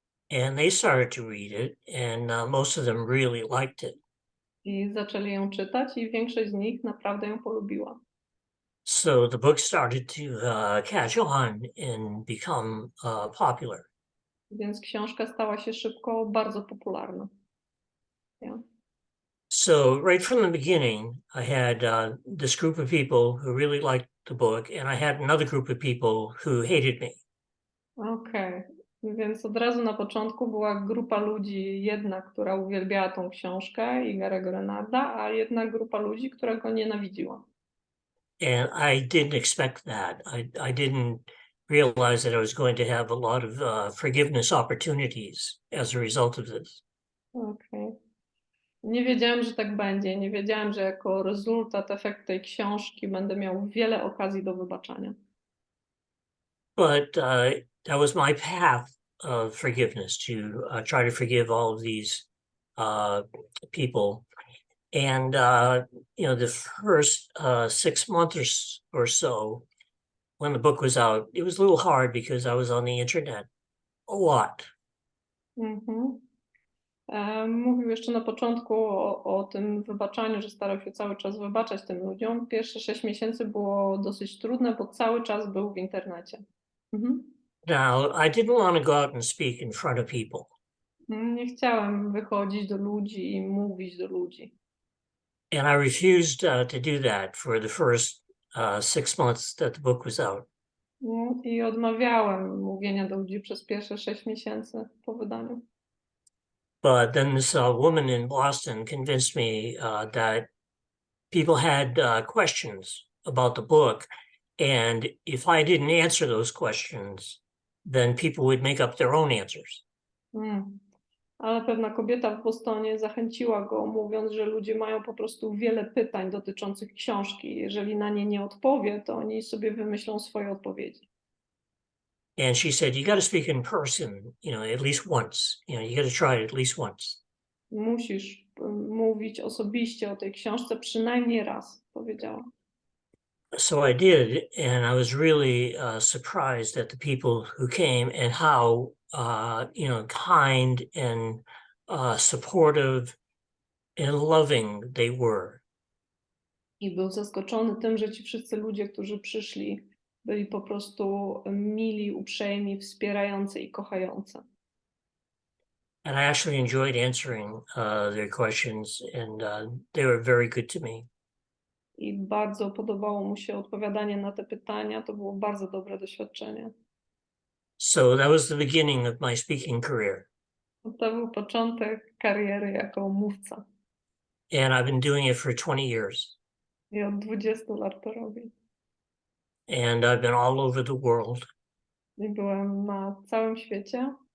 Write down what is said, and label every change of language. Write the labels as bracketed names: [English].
[English] And they started to read it, and most of them really liked it. [Polish] I zaczęli ją czytać i większość z nich naprawdę ją polubiła. [English] So the book started to catch on and become popular. [Polish] Więc książka stała się szybko bardzo popularna. [English] Yeah. So right from the beginning, I had this group of people who really liked the book, and I had another group of people who hated me. [Polish] Okej. Więc od razu na początku była grupa ludzi, jedna, która uwielbiała tą książkę i Gary'ego Renarda, a jedna grupa ludzi, która go nienawidziła. [English] And I didn't expect that. I didn't realize that I was going to have a lot of forgiveness opportunities as a result of this. [Polish] Okej. Nie wiedziałem, że tak będzie. Nie wiedziałem, że jako rezultat, efekt tej książki będę miał wiele okazji do wybaczania. [English] But that was my path of forgiveness, to try to forgive all of these people. And the first 6 months or so, when the book was out, it was a little hard because I was on the internet a lot. Mhm. [Polish] Mówił jeszcze na początku o tym wybaczaniu, że starał się cały czas wybaczać tym ludziom. Pierwsze 6 miesięcy było dosyć trudne, bo cały czas był w internecie. Mhm. [English] Now, I didn't want to go out and speak in front of people. [Polish] Nie chciałem wychodzić do ludzi i mówić do ludzi. [English] And I refused to do that for the first 6 months that the book was out. [Polish] No, i odmawiałem mówienia do ludzi przez pierwsze 6 miesięcy po wydaniu. [English] But then this woman in Boston convinced me that people had questions about the book. And if I didn't answer those questions, then people would make up their own answers. [Polish] Ale pewna kobieta w Bostonie zachęciła go, mówiąc, że ludzie mają po prostu wiele pytań dotyczących książki. Jeżeli na nie nie odpowie, to oni sobie wymyślą swoje odpowiedzi. [English] And she said, you got to speak in person, at least once. You got to try it at least once. [Polish] Musisz mówić osobiście o tej książce przynajmniej raz, powiedziała. [English] So I did, and I was really surprised at the people who came and how, kind and supportive and loving they were. [Polish] I był zaskoczony tym, że ci wszyscy ludzie, którzy przyszli, Byli po prostu mili, uprzejmi, wspierający i kochający. [English] And I actually enjoyed answering their questions, and they were very good to me. [Polish] I bardzo podobało mu się odpowiadanie na te pytania. To było bardzo dobre doświadczenie. [English] So that was the beginning of my speaking career. [Polish] To był początek kariery jako mówca. [English] And I've been doing it for 20 years. [Polish] I od 20 lat to robię. [English] And I've been all over the world. [Polish] I byłem na całym świecie.